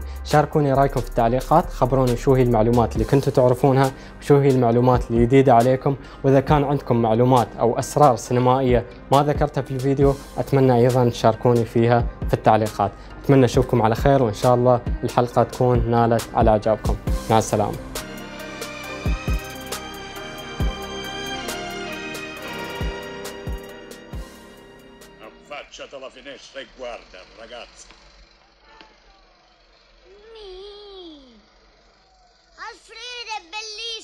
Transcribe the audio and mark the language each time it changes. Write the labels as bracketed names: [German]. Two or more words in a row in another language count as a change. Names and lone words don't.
[Arabic] شاركوني رأيكم في التعليقات، خبروني شو هي المعلومات اللي كنتوا تعرفونها وشو هي المعلومات اللي جديدة عليكم، وإذا كان عندكم معلومات أو أسرار سينمائية ما ذكرتها في الفيديو أتمنى أيضا تشاركوني فيها في التعليقات. أتمنى أشوفكم على خير، وإن شاء الله الحلقة تكون نالت على إعجابكم. مع السلامة. [Italian] Affacciati alla finestra e guarda, ragazzi. Alfredo è bellissimo!